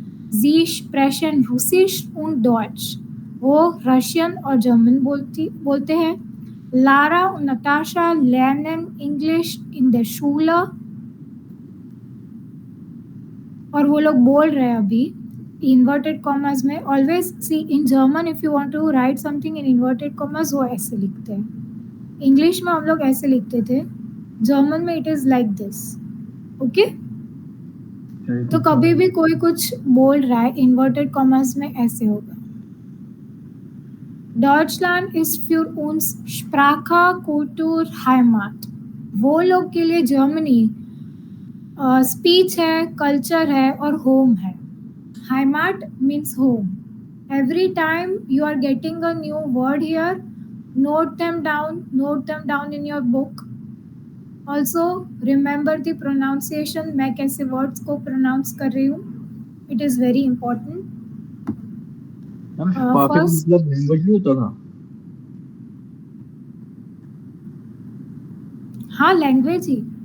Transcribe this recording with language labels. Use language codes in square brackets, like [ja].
[de] Sie sprechen Russisch und Deutsch. [hi] वो Russian और German बोलते हैं. लारा और Natasha [en] learn English in the शूला, [hi] और वो लोग बोल रहे हैं अभी इन्वर्टेड कॉमर्स में. [en] always see in German if you want to write something in inverted commas [hi] वो ऐसे लिखते हैं. इंग्लिश में हम लोग ऐसे लिखते थे, जर्मन में [en] It is like this. [hi] Okay, तो कभी भी कोई कुछ बोल रहा है इन्वर्टेड कॉमर्स में ऐसे होगा. [de] Deutschland ist für uns Sprache, Kultur, Heimat. [hi] वो लोग के लिए जर्मनी स्पीच है, कल्चर है और होम है. [en] Heimat means home. Every time you are getting a new word here, note them down in your book. Also remember the pronunciation. [hi] मैं कैसे words को pronounce कर रही हूँ. [en] It is very important. Ma'am शिपाके का First, [hi] मतलब language भी होता था? हाँ लैंग्वेज ही.